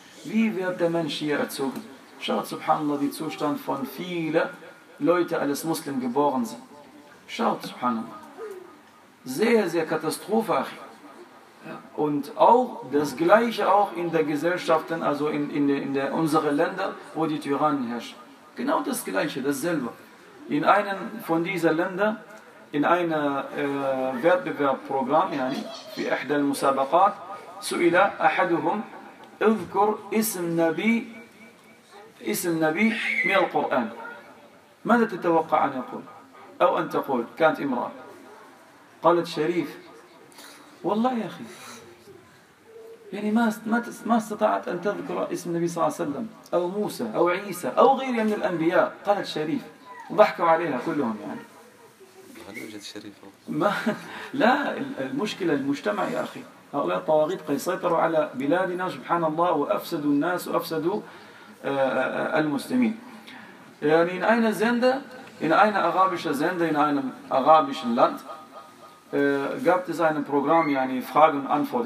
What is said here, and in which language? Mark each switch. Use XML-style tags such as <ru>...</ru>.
<de>Wie wird der Mensch hier erzogen? Schaut, subhanallah, den Zustand von vielen Leute als Muslim geboren sind. Schaut, subhanallah. Sehr, sehr katastrophal. Und auch das Gleiche auch in der Gesellschaft, also in unseren Ländern, wo die Tyrannen herrschen. Genau das Gleiche, dasselbe. In einem von diesen Ländern, in einem Wettbewerbprogramm, yani,</de> <ar>في إحدى المسابقات, سئل أحدهم اذكر اسم نبي اسم نبي من القرآن. ماذا تتوقع أن يقول؟ أو أن تقول كانت امرأة قالت شريف والله يا أخي يعني ما استطعت أن تذكر اسم النبي صلى الله عليه وسلم أو موسى أو عيسى أو غيره من الأنبياء قالت شريف وضحكوا عليها كلهم يعني هل يوجد شريف؟ لا المشكلة المجتمع يا أخي هؤلاء الطواغيت سيطروا على بلادنا سبحان الله وأفسدوا الناس وأفسدوا المسلمين يعني</ar> <de>in einer Sende, in einer arabischen Sende, in einem arabischen Land, gab es ein Programm, yani Frage und Antwort.</de>